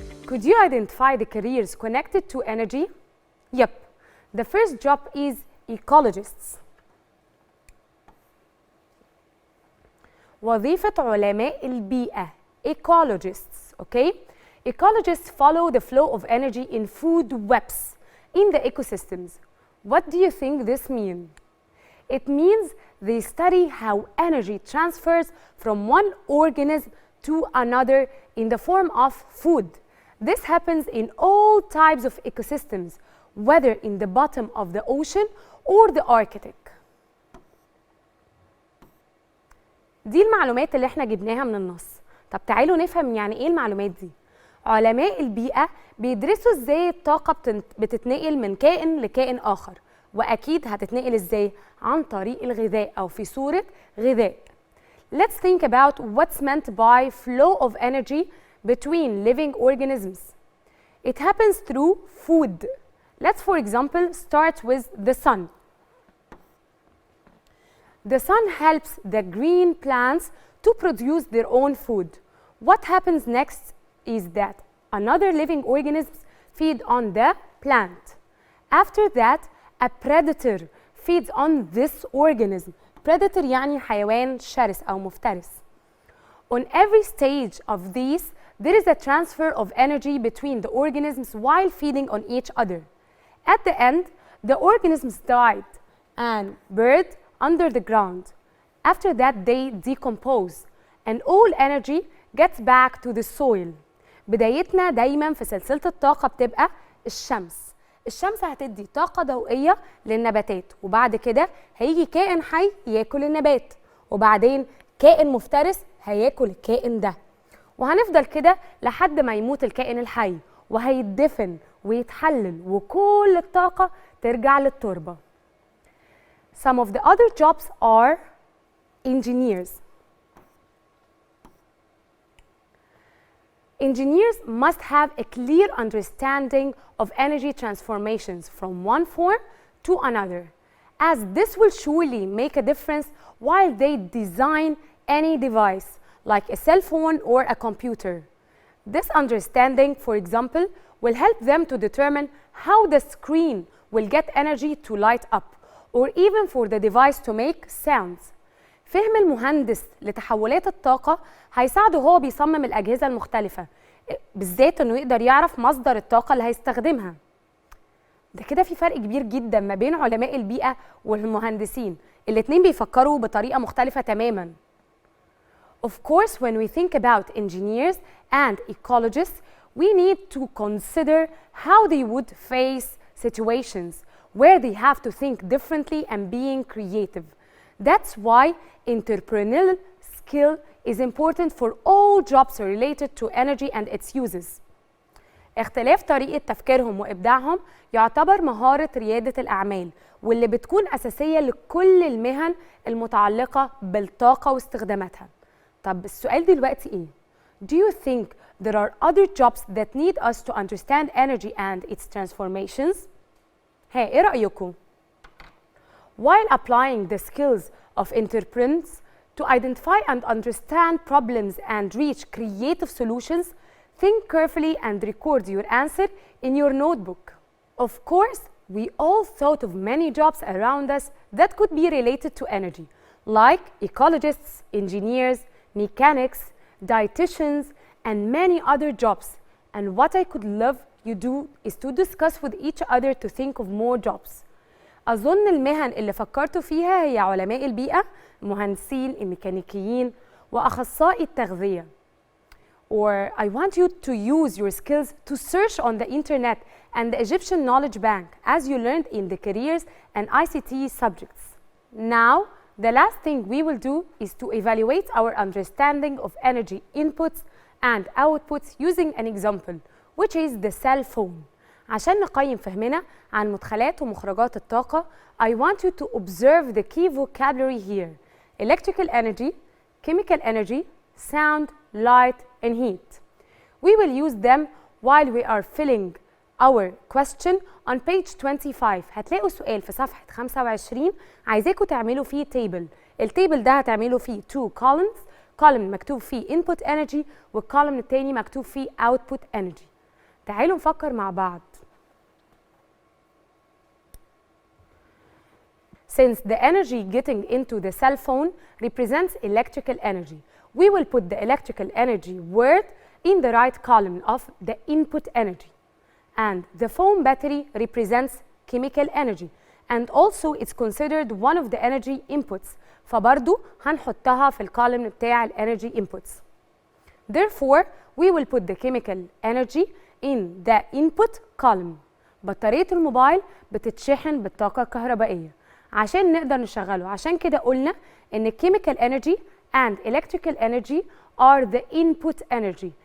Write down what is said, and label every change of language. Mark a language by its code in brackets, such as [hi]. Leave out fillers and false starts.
[en] Could you identify the careers connected to energy? Yep. The first job is ecologists. [ar] وظيفة علماء البيئة ecologists, okay? [en] Ecologists follow the flow of energy in food webs in the ecosystems. What do you think this means? It means they study how energy transfers from one organism to another in the form of food. This happens in all types of ecosystems, whether in the bottom of the ocean or the Arctic. [ar] دي المعلومات اللي احنا جبناها من النص. طب تعالوا نفهم يعني ايه المعلومات دي. علماء البيئة بيدرسوا ازاي الطاقة بتتنقل من كائن لكائن آخر، وأكيد هتتنقل ازاي؟ عن طريق الغذاء أو في صورة غذاء. [en] Let's think about what's meant by flow of energy between living organisms. It happens through food. Let's, for example, start with the sun. The sun helps the green plants to produce their own food. What happens next is that another living organism feeds on the plant. After that, a predator feeds on this organism. [ar] Predator يعني حيوان شرس أو مفترس. [en] On every stage of these, there is a transfer of energy between the organisms while feeding on each other. At the end, the organisms died and buried under the ground. After that, they decompose and all energy gets back to the soil. [ar] بدايتنا دايما في سلسلة الطاقة بتبقى الشمس. الشمس هتدي طاقة ضوئية للنباتات، وبعد كده هيجي كائن حي ياكل النبات، وبعدين كائن مفترس هياكل الكائن ده، وهنفضل كده لحد ما يموت الكائن الحي وهيتدفن ويتحلل وكل الطاقة ترجع للتربة. [en] Some of the other jobs are engineers. Engineers must have a clear understanding of energy transformations from one form to another, as this will surely make a difference while they design any device, like a cell phone or a computer. This understanding, for example, will help them to determine how the screen will get energy to light up, or even for the device to make sounds. [ar] فهم المهندس لتحولات الطاقة هيساعده هو بيصمم الأجهزة المختلفة، بالذات إنه يقدر يعرف مصدر الطاقة اللي هيستخدمها. ده كده في فرق كبير جدا ما بين علماء البيئة والمهندسين، الاتنين بيفكروا بطريقة مختلفة تماما. [en] Of course, when we think about engineers and ecologists, we need to consider how they would face situations where they have to think differently and being creative. That's why entrepreneurial skill is important for all jobs related to energy and its uses. [ar] اختلاف طريقة تفكيرهم وإبداعهم يعتبر مهارة ريادة الأعمال، واللي بتكون أساسية لكل المهن المتعلقة بالطاقة واستخداماتها. طب السؤال دلوقتي إيه؟ [en] Do you think there are other jobs that need us to understand energy and its transformations? [ar] ها إيه رأيكم؟ [en] While applying the skills of entrepreneurs to identify and understand problems and reach creative solutions, think carefully and record your answer in your notebook. Of course, we all thought of many jobs around us that could be related to energy, like ecologists, engineers, mechanics, dietitians, and many other jobs. And what I could love you do is to discuss with each other to think of more jobs. [ar] أظن المهن اللي فكرتوا فيها هي علماء البيئة، المهندسين، الميكانيكيين، وأخصائي التغذية. [en] Or I want you to use your skills to search on the internet and the Egyptian Knowledge Bank as you learned in the careers and ICT subjects. Now, The last thing we will do is to evaluate our understanding of energy inputs and outputs using an example, which is the cell phone. [ar] عشان نقيم فهمنا عن مدخلات ومخرجات الطاقة, [en] I want you to observe the key vocabulary here: electrical energy, chemical energy, sound, light, and heat. We will use them while we are filling our question on page 25. [ar] هتلاقوا سؤال في صفحة 25 عايزاكم تعملوا فيه table. التيبل ده هتعملوا فيه 2 columns. column مكتوب فيه input energy والcolumn التاني مكتوب فيه output energy. تعالوا نفكر مع بعض. [en] Since the energy getting into the cell phone represents electrical energy, we will put the electrical energy word in the right column of the input energy. And the phone battery represents chemical energy, and also it's considered one of the energy inputs. [ar] فبرضو هنحطها في الكولوم بتاع energy inputs. [en] Therefore, we will put the chemical energy in the input column. [ar] بطارية الموبايل بتتشحن بالطاقة الكهربائية عشان نقدر نشغله. عشان كده قلنا إن [en] chemical energy and electrical energy are the input energy.